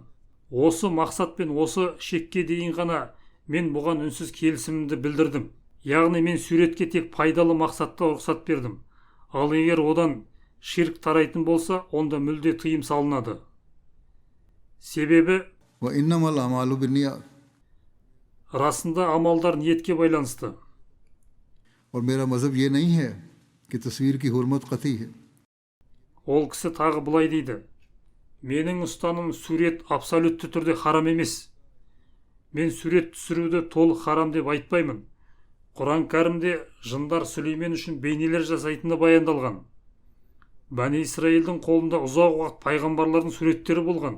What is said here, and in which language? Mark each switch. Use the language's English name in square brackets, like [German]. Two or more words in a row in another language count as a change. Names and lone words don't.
[Kazakh] Осы мақсатпен осы шекке дейін ғана мен бұған үнсіз келісімімді білдірдім. Яғни мен суретке тек пайдалы мақсатта рұқсат бердім. Ал егер одан ширк тарайтын болса, онда мүлде тыйым салынады. Себебі [Arabic] وإنما الأعمال بالنيات, [Kazakh] расында амалдар ниетке байланысты. [Urdu] اور میرا مذہب یہ نہیں ہے کہ تصویر کی حرمت قطعی ہے. [Kazakh] Ол кісі тағы былай дейді: менің ұстаным сурет абсолютті түрде харам емес. Мен сурет түсіруді толық харам деп айтпаймын. Құран кәрімде жындар Сүлеймен үшін бейнелер жасайтыны баяндалған. Бәни Исраилдің қолында ұзақ уақыт пайғамбарлардың суреттері болған.